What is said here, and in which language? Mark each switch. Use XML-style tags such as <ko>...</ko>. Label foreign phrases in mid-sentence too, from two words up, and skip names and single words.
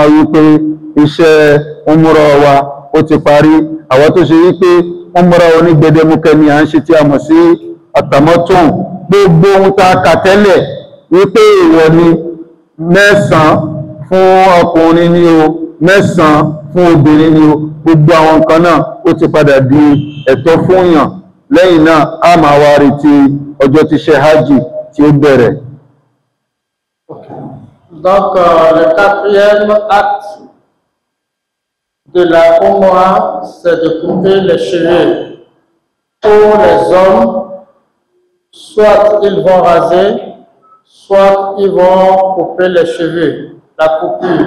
<yo>wípé iṣẹ́ umura wa ó ti parí àwọn tó ṣe wípé umura onígbẹdẹmukẹ ni à ń ṣe tí a mọ̀ sí àtàmọ́tún gbogbo ohun tá a kà tẹ́lẹ̀ wípé ìwọ ni 9 fún ọkùnrin ni o 9 fún obìnrin ni o gbogbo àwọn nǹkan náà ó ti padà di ẹ̀tọ́ fún yàn lẹ́yìn náà a máa wá retí ọjọ́ tí ṣe hajj tí ó bẹ̀rẹ̀.</yo> <fr>Donc, le 4e acte de la Umrah, c'est de couper les cheveux. Pour les hommes, soit ils vont raser, soit ils vont couper les cheveux, la coupure.</fr>